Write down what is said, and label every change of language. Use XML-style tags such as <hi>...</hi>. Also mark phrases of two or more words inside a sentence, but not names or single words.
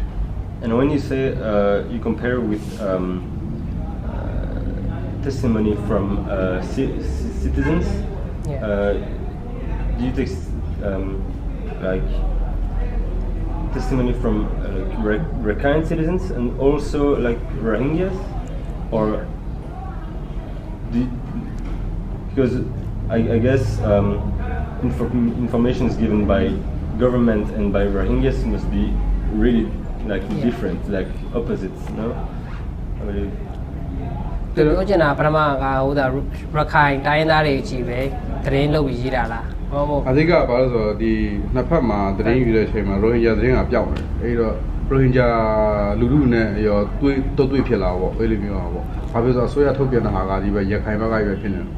<en>And when you say you compare with testimony from citizens, do you take like testimony from Rakhine citizens and also like Rohingyas, or because I guess information is given by government and by Rohingyas must be really like different, like opposites, no?</en> <my>ပြောချင်တာပထမကဟိုဒါရခိုင်တိုင်းသားတွေကြီးပဲသတင်းလုပ်ပြီးရေးတာလားဟုတ် အဓိကဘာလို့ဆိုတော့ဒီနှစ်ဖက်မှာသတင်းယူတဲ့အချိန်မှာရိုဟင်ဂျာသတင်းကပျောက်တယ်အဲ့တော့ရိုဟင်ဂျာလူထုနဲ့ရောတွေ့ဖြစ်လာပေါ့အဲ့လိုမျိုးပါပေါ့ဘာဖြစ်လို့ဆိုတော့အစိုးရထုတ်ပြန်တဲ့ဟာကဒီပဲရခိုင်ဘက်ကပဲဖြစ်နေတယ်</my>